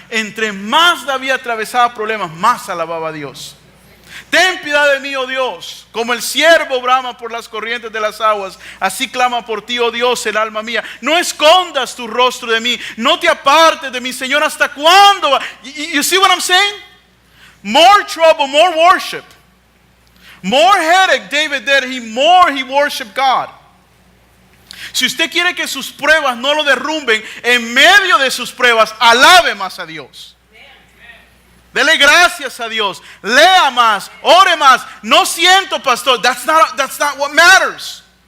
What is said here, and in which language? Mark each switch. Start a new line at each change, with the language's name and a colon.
Spanish: Entre más David atravesaba problemas, más alababa a Dios. Ten piedad de mí, oh Dios, como el ciervo brama por las corrientes de las aguas, así clama por ti, oh Dios, el alma mía. No escondas tu rostro de mí, no te apartes de mí, Señor. ¿Hasta cuándo?
English: You see what I'm saying? More trouble, more worship. More headache David did, more he worshiped God.
Spanish: Si usted quiere que sus pruebas no lo derrumben, en medio de sus pruebas, alabe más a Dios. Dele gracias a Dios. Lea más, ore más. No siento, pastor.
English: That's not what matters.